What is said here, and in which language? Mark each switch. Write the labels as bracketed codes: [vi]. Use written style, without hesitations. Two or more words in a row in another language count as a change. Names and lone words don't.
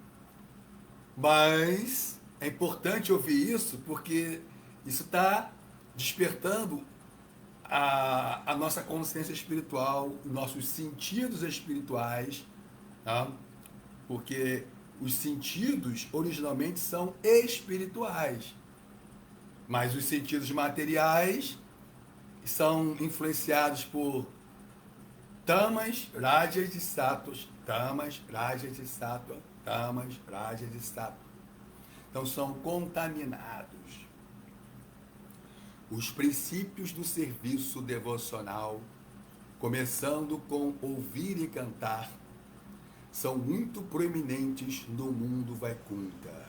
[pt] Mas é importante ouvir isso porque isso está despertando a nossa consciência espiritual, nossos sentidos espirituais, tá? Porque os sentidos originalmente são espirituais, mas os sentidos materiais são influenciados por tamas, rajas e sattvas, tamas, rajas e sattva, tamas, rajas e sattva. Então são contaminados. Os princípios do serviço devocional, começando com ouvir e cantar, são muito proeminentes no mundo Vaikunta.